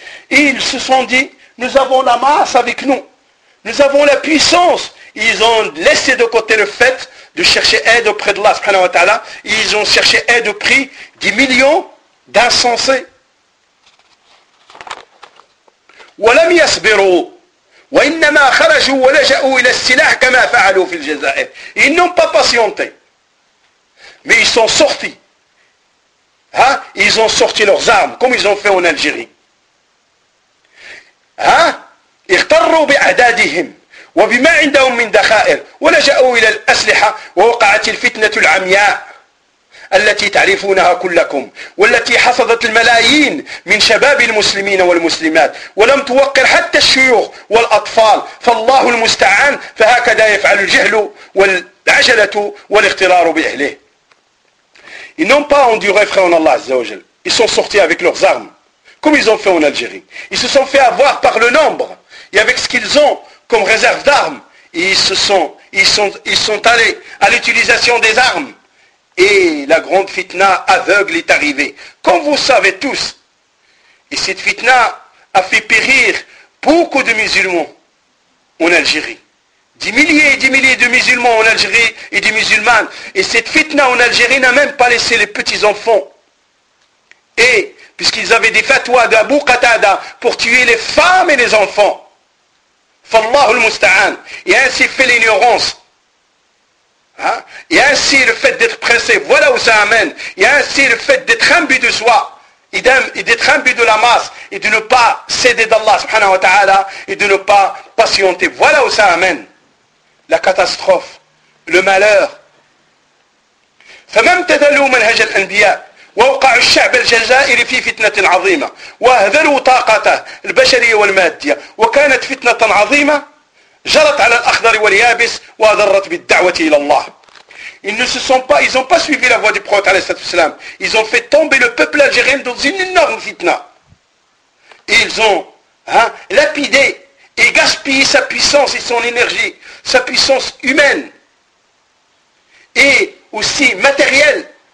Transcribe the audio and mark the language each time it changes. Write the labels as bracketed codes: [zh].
[fr] Et ils se sont dit, nous avons la masse avec nous. Nous avons la puissance. Ils ont laissé de côté le fait de chercher aide auprès d'Allah [ar] subhanahu wa ta'ala. [fr] Ils ont cherché aide au prix des millions d'insensés. [ar] وَلَمْ يَصْبِرُوا وَإِنَّمَا خَرَجُوا وَلَجَأُوا إِلَى السِّلَاحِ كَمَا فَعَلُوا فِي الْجَزَائِرِ. [fr] Ils n'ont pas patienté. Mais ils sont sortis. Hein? Ils ont sorti leurs armes, comme ils ont fait en Algérie. Hein? [ar] اِغْتَرُوا بِأَعْدَادِهِمْ وَبِمَا عِنْدَهُمْ مِنْ دَخَائِرِ وَلَجَأُوا إِلَى الْأَسْلِحَةِ وَوَقَعَتِ الْفِتْنَةُ الْعَمْيَاءِ التي تعرفونها كلكم والتي حصدت الملايين من شباب المسلمين والمسلمات ولم توقر حتى الشيوخ والأطفال فالله المستعان فهكذا يفعل الجهل والعجلة والاغترار بأهله. [fr] Ils n'ont pas enduré, frère en Allah [ar] Azza wa Jal. [fr] Ils sont sortis avec leurs armes, comme ils ont fait en Algérie. Ils se sont fait avoir par le nombre et avec ce qu'ils ont comme réserve d'armes. Et ils sont allés à l'utilisation des armes. Et la grande fitna aveugle est arrivée, comme vous savez tous. Et cette fitna a fait périr beaucoup de musulmans en Algérie. Des milliers de musulmans en Algérie et de musulmanes. Et cette fitna en Algérie n'a même pas laissé les petits-enfants. Et puisqu'ils avaient des fatwas d'Abu Qatada pour tuer les femmes et les enfants. [ar] Fallahu al-musta'an. [fr] Et ainsi fait l'ignorance. Hein? Et ainsi le fait d'être pressé, voilà où ça amène. Et ainsi le fait d'être imbu de soi, et d'être imbu de la masse, et de ne pas céder d'Allah [ar] subhanahu wa ta'ala, [fr] et de ne pas patienter, voilà où ça amène. La catastrophe, le malheur. [ar] فَمَمْ تَذَلُوا مَنْهَجَ الْأَنْبِيَاءِ ووقعوا الشعب الجزائري في فتنة عظيمة وأهدروا طاقته البشرية والمادية وكانت فتنة عظيمة جرت على الأخضر واليابس وأضرت بالدعوة إلى الله. [fr] Ils ne se sont pas, ils n'ont pas suivi la voie du prophète [ar] عليه الصلاة والسلام. [fr] Ils ont fait tomber le peuple algérien dans une énorme fitna. Et ils ont lapidé et gaspillé sa puissance et son énergie, sa puissance humaine et aussi matérielle.